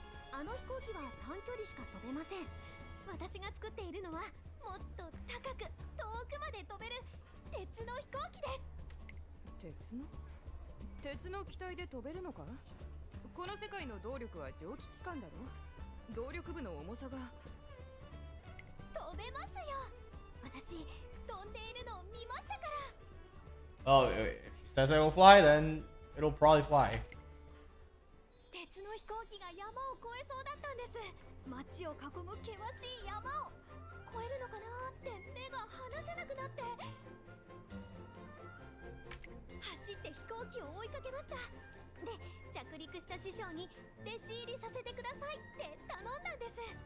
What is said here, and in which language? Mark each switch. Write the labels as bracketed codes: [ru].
[ja] あの飛行機は短距離しか飛べません。私が作っているのはもっと高く遠くまで飛べる鉄の飛行機です。鉄の機体で飛べるのか？この世界の動力は蒸気機関だろ？動力部の重さが。飛べますよ。私飛んでいるのを見ましたから。 [en] Oh, if she says it will fly, then it'll probably fly. [ja] 鉄の飛行機が山を越えそうだったんです。街を囲む険しい山を越えるのかなって目が離せなくなって、走って飛行機を追いかけました。で、着陸した師匠に弟子入りさせてくださいって頼んだんです。